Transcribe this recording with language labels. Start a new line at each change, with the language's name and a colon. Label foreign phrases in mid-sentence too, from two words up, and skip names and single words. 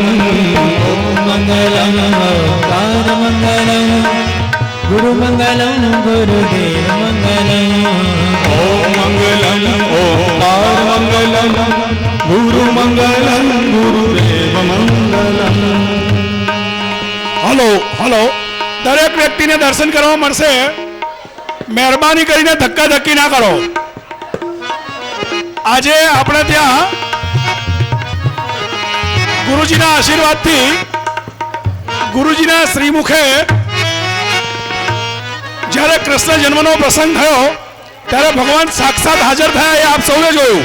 Sanskrit: ओम मंगलम ओंकार मंगलम गुरु मंगलम गुरुदेव मंगलम। ओम मंगलम ओंकार मंगलम गुरु मंगलम गुरुदेव मंगलम।
Gujarati: હલો હલો દરેક વ્યક્તિને દર્શન કરવા મળશે. મહેરબાની કરીને ધક્કા ધક્કી ના કરો. આજે આપણે ત્યાં ગુરુજીના આશીર્વાદથી ગુરુજીના શ્રીમુખે જ્યારે કૃષ્ણ જન્મનો પ્રસંગ થયો ત્યારે ભગવાન સાક્ષાત હાજર થયા એ આપ સૌએ જોયું.